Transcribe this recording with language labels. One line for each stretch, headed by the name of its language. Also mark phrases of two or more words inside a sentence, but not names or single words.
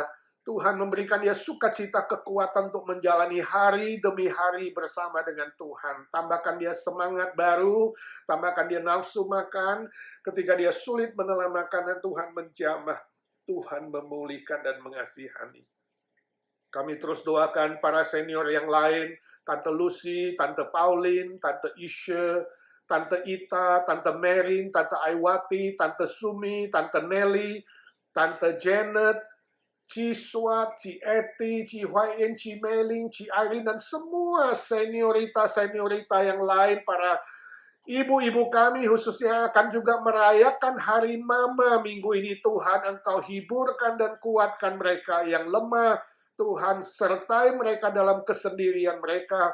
Indonesian: Tuhan memberikan dia sukacita, kekuatan untuk menjalani hari demi hari bersama dengan Tuhan. Tambahkan dia semangat baru, tambahkan dia nafsu makan. Ketika dia sulit menelan makanan, Tuhan menjamah. Tuhan memulihkan dan mengasihani. Kami terus doakan para senior yang lain, Tante Lucy, Tante Pauline, Tante Isha, Tante Ita, Tante Merin, Tante Aiwati, Tante Sumi, Tante Nelly, Tante Janet, Ci Swat, Ci Eti, Ci Huayin, Ci Meling, Ci Irene, dan semua seniorita-seniorita yang lain, para ibu-ibu kami khususnya akan juga merayakan Hari Mama minggu ini. Tuhan, Engkau hiburkan dan kuatkan mereka yang lemah. Tuhan, sertai mereka dalam kesendirian mereka.